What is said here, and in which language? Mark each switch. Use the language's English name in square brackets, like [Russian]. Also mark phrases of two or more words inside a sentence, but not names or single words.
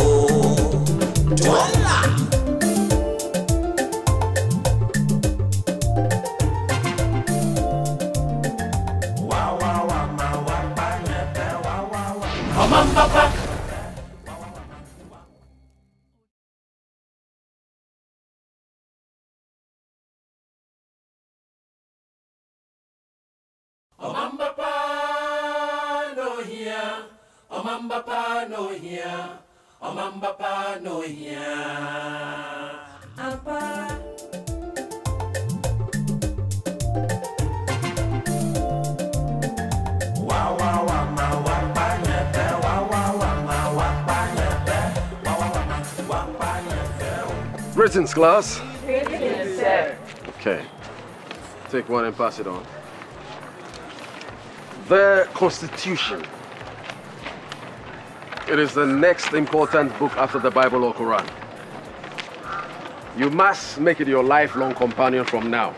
[English] Twala! Omanbapa. Omanbapa no here, Omanbapa no here, Omanbapa no here. Apa. Wow wow wow ma wa pa nyepe, wow wow wow ma wa pa nyepe, wow wow wow ma wa pa nyepe. Greetings, class. Greetings, sir. Okay. Take one and pass it on. The Constitution. It is the next important book after the Bible or Quran. You must make it your lifelong companion from now.